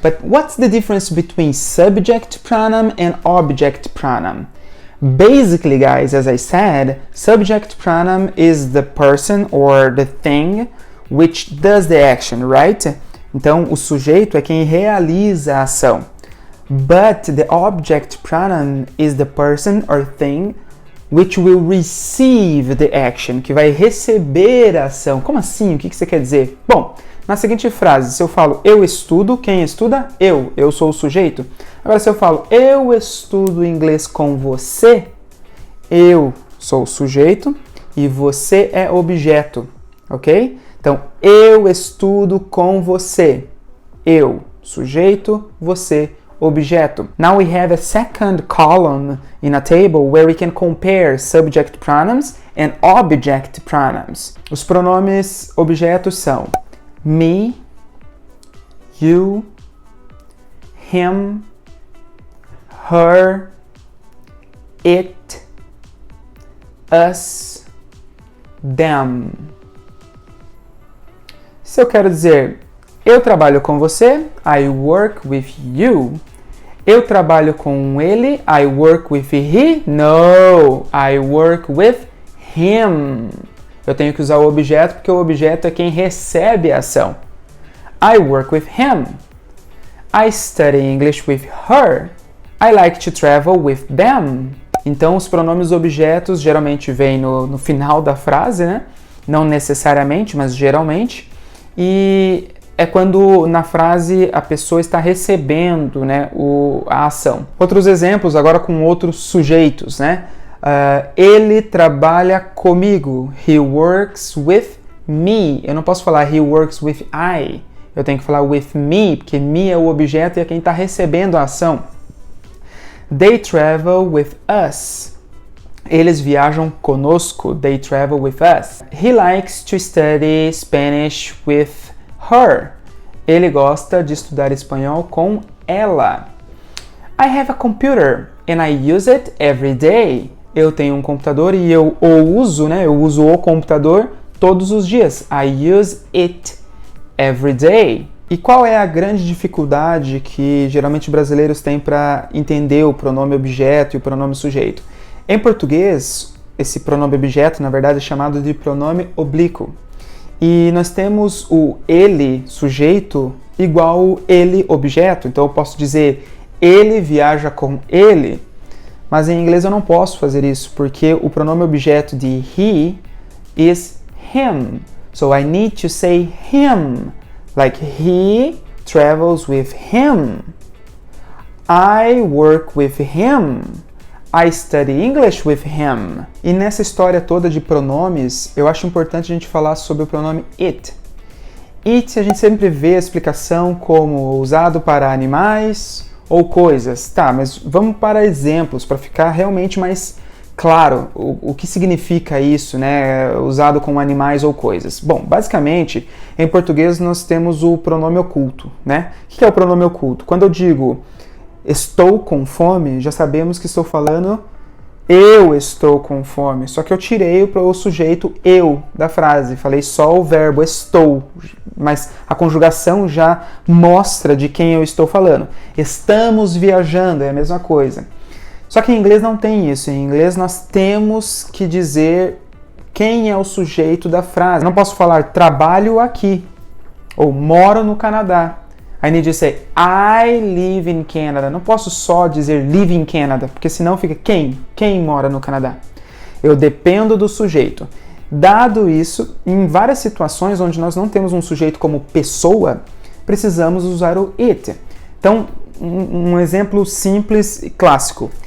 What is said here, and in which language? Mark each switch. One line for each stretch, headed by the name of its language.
English: But what's the difference between subject pronoun and object pronoun? Basically, guys, as I said, subject pronoun is the person or the thing which does the action, right?
Portuguese: Então, o sujeito é quem realiza a ação.
English: But the object pronoun is the person or thing which will receive the action,
Portuguese: que vai receber a ação. Como assim? O que você quer dizer? Bom, na seguinte frase, se eu falo eu estudo, quem estuda? Eu sou o sujeito. Agora, se eu falo eu estudo inglês com você, eu sou o sujeito e você é objeto, ok? Então, eu estudo com você. Eu, sujeito, você, objeto.
English: Now we have a second column in a table where we can compare subject pronouns and object pronouns.
Portuguese: Os pronomes objetos são me, you, him, her, it, us, them. Se eu quero dizer eu trabalho com você,
English: I work with you.
Portuguese: Eu trabalho com ele,
English: I work with he. No, I work with him.
Portuguese: Eu tenho que usar o objeto porque o objeto é quem recebe a ação.
English: I work with him. I study English with her. I like to travel with them.
Portuguese: Então, os pronomes objetos geralmente vêm no final da frase, né? Não necessariamente, mas geralmente. E é quando na frase a pessoa está recebendo, né, a ação. Outros exemplos agora com outros sujeitos, né? Ele trabalha comigo.
English: He works with me.
Portuguese: Eu não posso falar
English: he works with I.
Portuguese: Eu tenho que falar with me, porque me é o objeto e é quem está recebendo a ação.
English: They travel with us.
Portuguese: Eles viajam conosco.
English: They travel with us. He likes to study Spanish with her.
Portuguese: Ele gosta de estudar espanhol com ela.
English: I have a computer and I use it every day.
Portuguese: Eu tenho um computador e eu o uso, né? Eu uso o computador todos os dias.
English: I use it every day.
Portuguese: E qual é a grande dificuldade que geralmente brasileiros têm para entender o pronome objeto e o pronome sujeito? Em português, esse pronome objeto, na verdade, é chamado de pronome oblíquo. E nós temos o ele, sujeito, igual o ele, objeto. Então eu posso dizer ele viaja com ele, mas em inglês eu não posso fazer isso, porque o pronome objeto de he
English: is him. So I need to say him. Like he travels with him. I work with him. I study English with him.
Portuguese: E nessa história toda de pronomes, eu acho importante a gente falar sobre o pronome it. It a gente sempre vê a explicação como usado para animais ou coisas. Tá, mas vamos para exemplos para ficar realmente mais claro o que significa isso, né, usado com animais ou coisas. Bom, basicamente, em português nós temos o pronome oculto, né? O que é o pronome oculto? Quando eu digo estou com fome, já sabemos que estou falando eu estou com fome, só que eu tirei o sujeito eu da frase, falei só o verbo estou, mas a conjugação já mostra de quem eu estou falando. Estamos viajando, é a mesma coisa. Só que em inglês não tem isso. Em inglês nós temos que dizer quem é o sujeito da frase. Eu não posso falar trabalho aqui ou moro no Canadá.
English: I need to say I live in Canada.
Portuguese: Não posso só dizer
English: live in Canada,
Portuguese: porque senão fica quem? Quem mora no Canadá? Eu dependo do sujeito. Dado isso, em várias situações onde nós não temos um sujeito como pessoa, precisamos usar o it. Então, um exemplo simples e clássico.